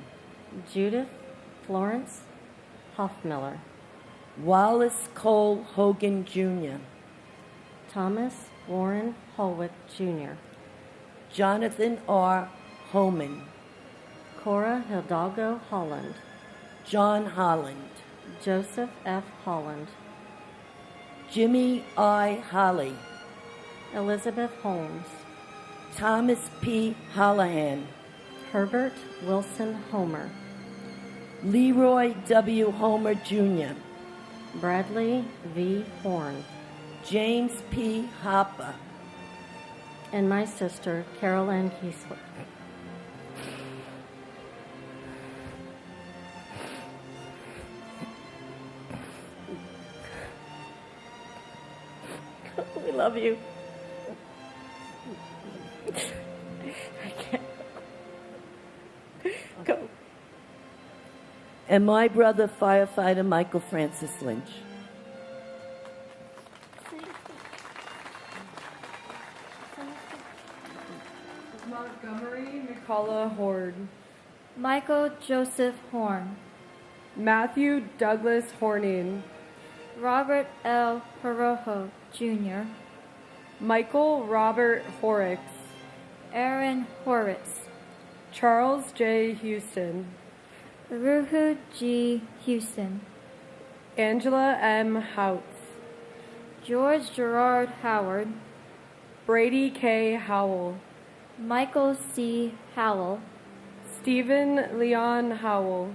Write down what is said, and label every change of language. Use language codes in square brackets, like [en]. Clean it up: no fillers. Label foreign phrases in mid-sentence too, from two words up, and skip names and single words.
[en] Judith Florence Hoffmiller, Wallace Cole Hogan Jr., Thomas Warren Holwick Jr., Jonathan R. Homan, Cora Hidalgo Holland, John Holland, Joseph F. Holland, Jimmy I. Holly, Elizabeth Holmes, Thomas P. Hollahan, Herbert Wilson Homer, Leroy W. Homer Jr., Bradley V. Horn, James P. Hopper, and my sister, Carol Ann Kiesler. We love you. I can't. Go. and my brother, firefighter Michael Francis Lynch. Montgomery McCullough Horde, Michael Joseph Horn, Matthew Douglas Horning, Robert L. Horojo Jr., Michael Robert Horrocks, Aaron Horwitz, Charles J. Houston, Ruhu G. Houston, Angela M. Houts, George Gerard Howard, Brady K. Howell, Michael C. Howell, Stephen Leon Howell,